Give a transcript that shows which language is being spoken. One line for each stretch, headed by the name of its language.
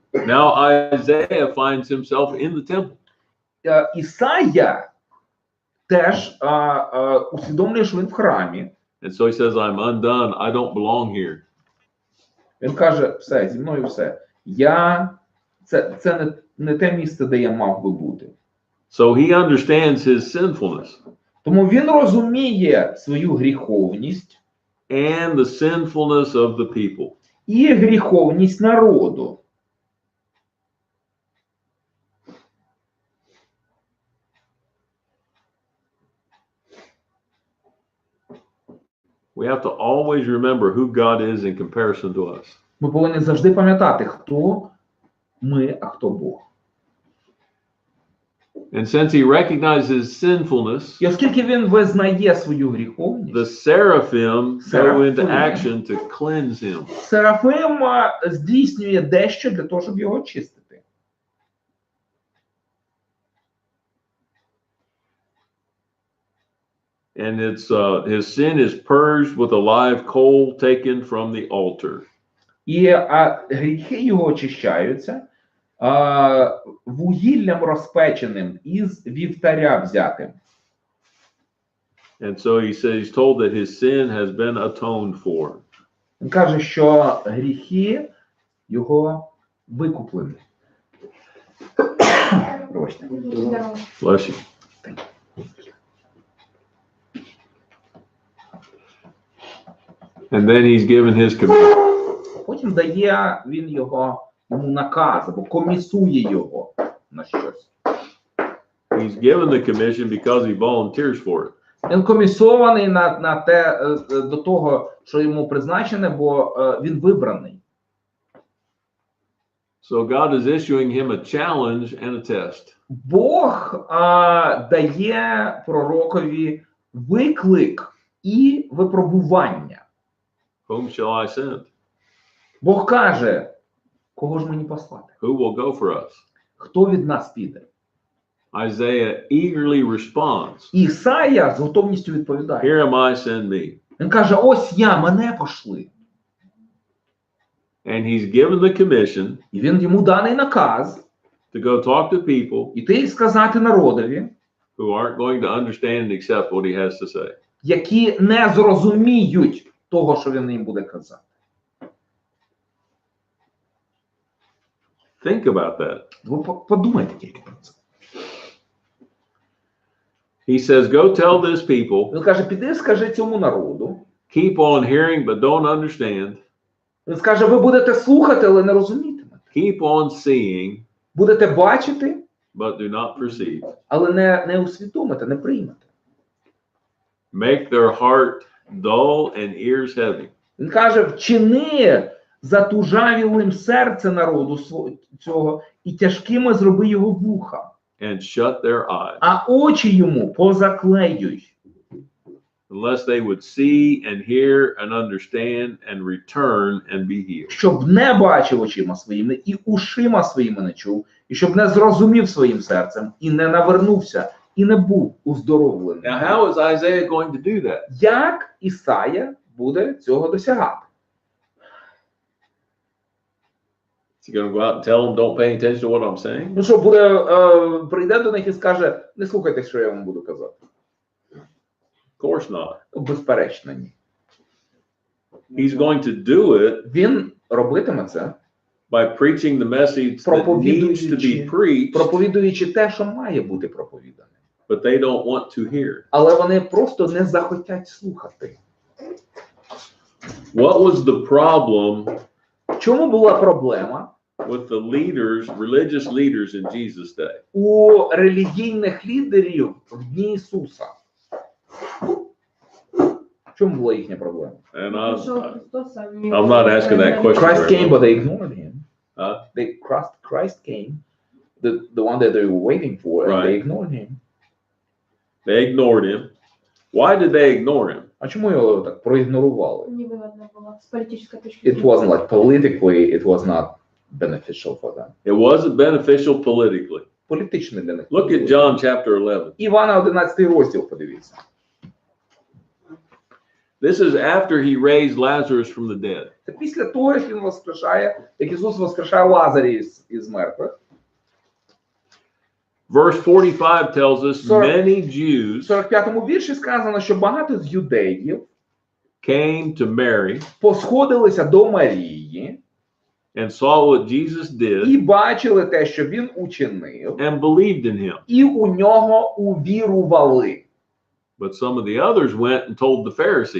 English: Now Isaiah finds himself in the temple.
Ukrainian: Ісая теж усвідомлює, що він в храмі.
English: And so he says, I'm undone. I don't belong here.
Ukrainian: Він каже, все, зі мною все. Це не те місце, де я мав би бути.
English: So he understands his sinfulness
Ukrainian: Тому він розуміє свою гріховність
English: and the sinfulness of the people.
Ukrainian: і гріховність народу.
English: We have to always remember who God is in comparison to us.
Ukrainian: Ми повинні завжди пам'ятати, хто ми, а хто Бог.
English: And since he recognizes sinfulness,
Ukrainian: І оскільки він визнає свою
English: the
Ukrainian: гріховність,
English: seraphim go into Seraphim. action to cleanse him.
Ukrainian: Серафим здійснює дещо для того, щоб його очистити.
English: And it's his sin is purged with a live coal taken from the altar.
Ukrainian: І гріхи його очищаються вугіллям розпеченим із вівтаря взятим.
English: And so he says he's told that his sin has been atoned for.
Ukrainian: Він каже, що гріхи його викуплені. Пробачте.
English: Bless you. And then he's given his command.
Ukrainian: Потім дає він йому наказ, або комісує його на щось.
English: He's given the commission because he volunteers for it.
Ukrainian: Він комісований на те, до того, що йому призначене, бо він вибраний.
English: So God is issuing him a challenge and a test.
Ukrainian: Бог дає пророкові виклик і випробування.
English: Whom shall I send?
Ukrainian: Бог каже, кого ж мені послати?
English: Who will go for us?
Ukrainian: Хто від нас піде?
English: Isaiah eagerly responds,
Ukrainian: Ісая з готовністю відповідає.
English: Here am I, send me.
Ukrainian: Він каже, ось я, мене пошли.
English: And he's given the commission
Ukrainian: І він йому даний наказ
English: to go talk to people
Ukrainian: іти і сказати народові,
English: who aren't going to understand and accept what he has to say.
Ukrainian: які не зрозуміють того, що він їм буде казати.
English: Think about that.
Ukrainian: Ви подумайте тільки про це.
English: He says, go tell this people,
Ukrainian: Він каже, піди, скажи цьому народу.
English: keep on hearing but don't understand.
Ukrainian: Він скаже, ви будете слухати, але не розумітимете.
English: Keep on seeing
Ukrainian: Будете бачити,
English: but do not perceive.
Ukrainian: але не усвідомите, не приймете.
English: Make their heart dull and ears heavy.
Ukrainian: Він каже, вчини затужавілим серце народу цього і тяжкими зроби його вуха.
English: And shut their eyes,
Ukrainian: А очі йому позаклеюй,
English: unless they would see and hear and understand and return and be healed.
Ukrainian: щоб не бачив очима своїми і ушима своїми не чув, і щоб не зрозумів своїм серцем і не навернувся, і не був оздоровлений.
English: Now, how is Isaiah going to do that?
Ukrainian: Як Ісая буде цього досягати?
English: Is he going to go out and tell them, don't pay attention to what I'm saying?
Ukrainian: Ну що, прийде до них і скаже, не слухайте, що я вам буду казати.
English: Of course not.
Ukrainian: Ну, безперечно, ні.
English: He's going to do it
Ukrainian: Він робитиме це,
English: by preaching the message that needs to be preached,
Ukrainian: проповідуючи те, що має бути проповідане.
English: but they don't want to hear.
Ukrainian: Але вони просто не захотять слухати.
English: What was the problem
Ukrainian: В чому була проблема
English: with the leaders, religious leaders in Jesus' day?
Ukrainian: у релігійних лідерів в дні Ісуса? В чому була їхня проблема?
English: And
Russian: Пришел
English: I'm
Russian: Христос, а они
English: I'm not asking that question. Christ came, but they ignored him. Huh? Christ came, the one that they were waiting for, and they Right. ignored him. They ignored him. Why did they ignore him?
Ukrainian: А чому його так проігнорували?
Russian: невыгодно было с политической точки
English: It wasn't like politically, it was not beneficial for them. It wasn't beneficial politically.
Ukrainian: Політично для них.
English: Look at John chapter 11.
Ukrainian: Івана 11 розділ, подивіться.
English: This is after he raised Lazarus from the dead.
Ukrainian: Це після того, як він воскрешає, як Ісус воскрешає Лазаря із мертвих.
English: Verse 45 tells us Sorry. many
Ukrainian: В
English: Jews
Ukrainian: 45-му вірші сказано, що багато з юдеїв
English: came to Mary
Ukrainian: посходилися до Марії
English: and saw what Jesus did
Ukrainian: і бачили те, що він учинив,
English: and believed in him.
Ukrainian: і у нього увірували.
English: But some of the others went and told the Pharisees.